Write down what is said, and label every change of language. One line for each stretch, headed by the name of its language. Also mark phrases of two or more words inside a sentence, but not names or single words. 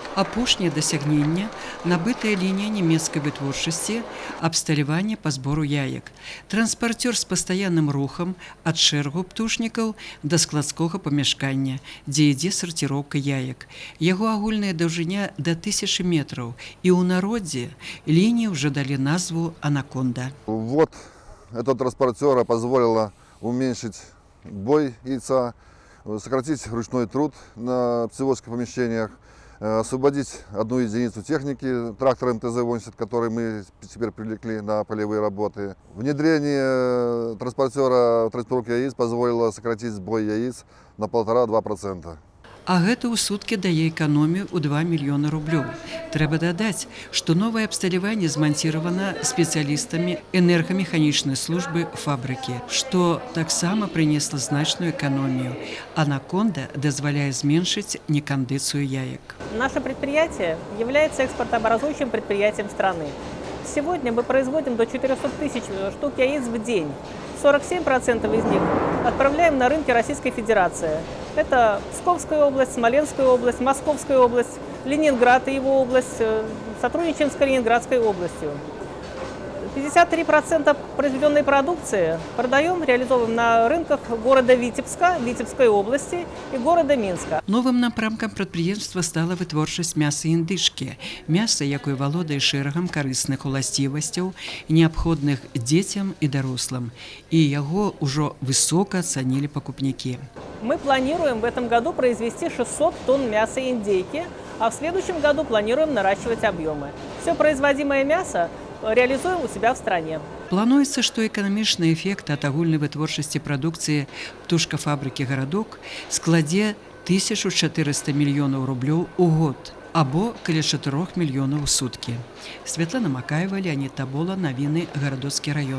Belarusian: Апошняе дасягненне – набытая лінія нямецкай вытворчасці, абсталяванне па збору яек. Транспартер з пастаянным рухам ад шэрагу птушнікаў да складскога памяшкання, дзе ідзе сарціроўка яек. Яго агульная даўжыня да 1000 метраў, і ў народзе лінии
Russian: уже дали
Belarusian: назву «Анаконда».
Russian: Вот этого транспортера позволило уменьшить бой яйца, сократить ручной труд на птицеводских помещениях, освободить одну единицу техники, трактор МТЗ-80, который мы теперь привлекли на полевые работы. Внедрение транспортера в транспортировку яиц позволило сократить сбой яиц на 1,5–2%.
Belarusian: А гэта ў суткі дае эканомію ў 2 мільёны рублёў. Трэба дадаць, што новае абсталяванне зманціравана спецыялістамі энергамеханічнай службы фабрыкі, што таксама прынесла значную эканомію. Анаконда дазваляе зменшыць некандыцыю яек.
Russian: Наше предприятие является экспортообразующим предприятием страны. Сегодня мы производим до 400 тысяч штук яиц в день. 47% из них отправляем на рынки Российской Федерации. Это Псковская область, Смоленская область, Московская область, Ленинград и его область. Сотрудничаем с Калининградской областью. 53% произведенной продукции продаем, реализовываем на рынках города Витебска, Витебской области и города Минска.
Belarusian: Новым напрамкам прадпрыемства стала вытворчасць мяса індышкі. Мяса, якое валодае шэрагам карысных уласцівасцяў, неабходных дзецям і дарослым. І яго ўжо высока ацанілі пакупнікі.
Russian: Мы планируем в этом году произвести 600 тонн мяса индейки, а в следующем году планируем наращивать объемы. Все производимое мясо реализуем у себя в стране.
Belarusian: Плануецца, што эканамічны эфект ад агульнай вытворчасці прадукцыі птушкафабрыкі «Гарадок» складзе 1400 мільёнаў рублёў у год, або каля 4 мільёнаў у суткі. Святлана Макаева, Леонид Табола, навіны, Гарадоцкі раён.